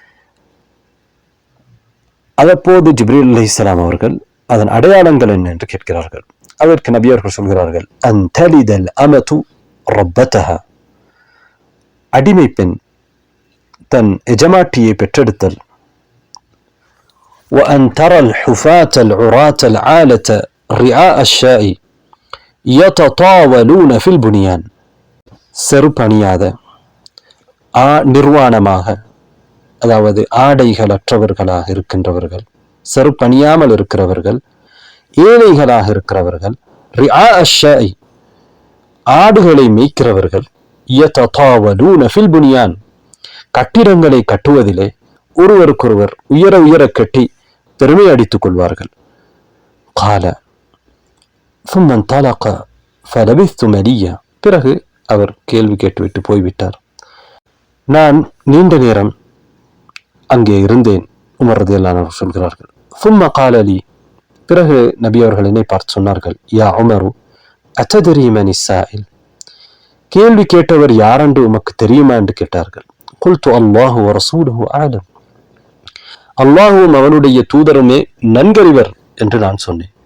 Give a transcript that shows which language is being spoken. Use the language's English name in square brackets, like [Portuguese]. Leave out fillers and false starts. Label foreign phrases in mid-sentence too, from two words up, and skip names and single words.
[Tamil] அதப்போது ஜிப்ரீல் அலைஹிஸ்ஸலாம் அவர்கள் அதன் அடையாளங்கள் என்ன என்று கேட்கிறார்கள். அதற்கு நபி அவர்கள் சொல்கிறார்கள், [Arabic] أن تلد الأمة ربتها, [Tamil] அடிமை பெண் தன் எஜமாட்டியை பெற்றெடுத்தல். [Arabic] وأن ترى الحفاة العراة العالة رعاء الشاء يتطاولون في البنيان, [Tamil] செருப்பணியாத நிர்வாணமாக, அதாவது ஆடைகள் அற்றவர்களாக இருக்கின்றவர்கள், செருப்பணியாமல் இருக்கிறவர்கள், ஏழைகளாக இருக்கிறவர்கள், [Arabic] رعاء الشاء [Tamil] ஆடுகளை மேய்க்கிறவர்கள், [Arabic] يتطاولون في البنيان [Tamil] கட்டிடங்களை கட்டுவதிலே ஒருவருக்கொருவர் உயர உயர கட்டி பெருமை அடித்துக் கொள்வார்கள். [Arabic] கால ثم انطلق فلبثت مليا, [Tamil] பிறகு அவர் கேள்வி கேட்டுவிட்டு போய்விட்டார். நான் நீண்ட நேரம் அங்கே இருந்தேன். உமர் [Arabic] رضي الله عنه [Tamil] சொல்கிறார்கள், [Arabic] ثم قال لي, [Tamil] பிறகு நபி அவர்கள் என்னை பார்த்து சொன்னார்கள், [Arabic] يا عمر أتدري من السائل, [Tamil] கேள்வி கேட்டவர் யாரென்று உமக்கு தெரியுமா என்று கேட்டார்கள். [Arabic] قلت الله ورسوله أعلم, [Tamil] அல்லாஹுவும் அவனுடைய தூதருமே நன்கறிவர் என்று நான் சொன்னேன்.